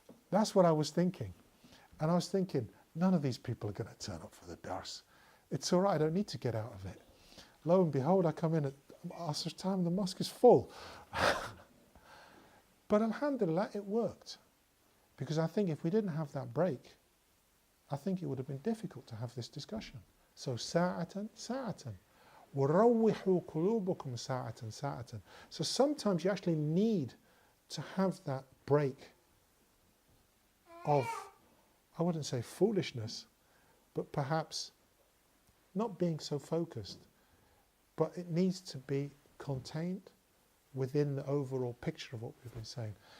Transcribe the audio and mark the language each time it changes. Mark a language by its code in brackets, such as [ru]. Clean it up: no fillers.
[en] That's what I was thinking. And I was thinking, none of these people are going to turn up for the dars. It's all right, I don't need to get out of it. Lo and behold, I come in at Asr's time, the mosque is full. But alhamdulillah, it worked. Because I think if we didn't have that break, I think it would have been difficult to have this discussion. So [ar] ساعة ساعة وروحوا قلوبكم ساعة ساعة. [en] So sometimes you actually need to have that break of, I wouldn't say foolishness, but perhaps not being so focused, but it needs to be contained within the overall picture of what we've been saying.